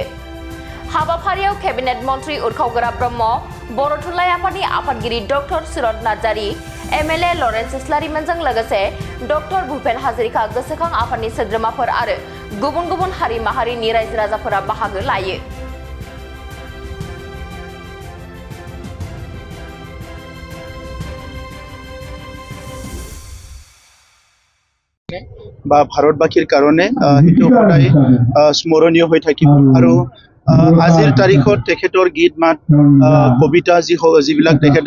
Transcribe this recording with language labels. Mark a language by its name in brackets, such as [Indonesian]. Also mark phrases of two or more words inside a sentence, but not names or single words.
[Bodo] हाबाफारियाव केबिनेट मन्त्रि उरखावगोरा ब्रह्म, बर' थुनलाइ आफादनि आफादगिरि डक्टर सुरत नार्जारि, एमएलए लरेन्स इस्लारिमोनजों लोगोसे डक्टर भुपेन हाजरिका गोसोखां आफादनि सोद्रोमाफोर आरो गुबुन गुबुन हारि माहारिनि रायजो राजाफोरा बाहागो लायो। [Assamese] বা ভাৰতবাসীৰ কাৰণে সেইটো সদায় স্মৰণীয় হৈ থাকিব আৰু আজিৰ তাৰিখত তেখেতৰ গীত মাত কবিতা যিবিলাক তেখেতে